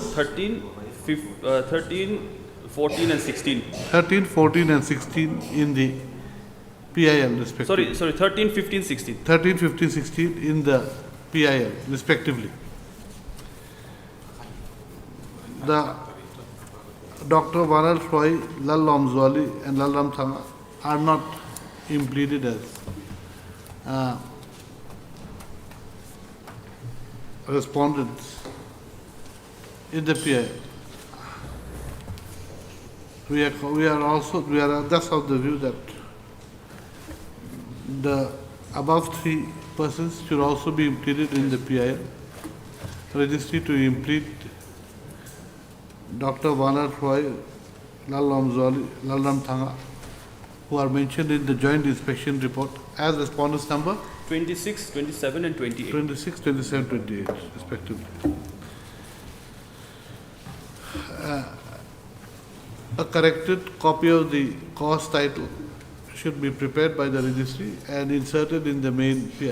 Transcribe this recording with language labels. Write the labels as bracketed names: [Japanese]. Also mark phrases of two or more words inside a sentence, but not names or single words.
[English] 13, 14, and 16. 13, 14, and 16 in the PIL respectively. Sorry, 13, 15, 16. 13, 15, 16 in the PIL respectively. The Dr. Vanal Roy, Lal Lamzwali, and Lal Ram Thanga are not impleaded as respondents in the PIL. We are thus of the view that the above 3 persons should also be impleaded in the PIL registry to implead Dr. Vanal Roy, Lal Lamzwali, Lal Ram Thanga, who are mentioned in the joint inspection report as respondents number 26, 27, and 28. 26, 27, 28 respectively. A corrected copy of the cause title should be prepared by the registry and inserted in the main PI.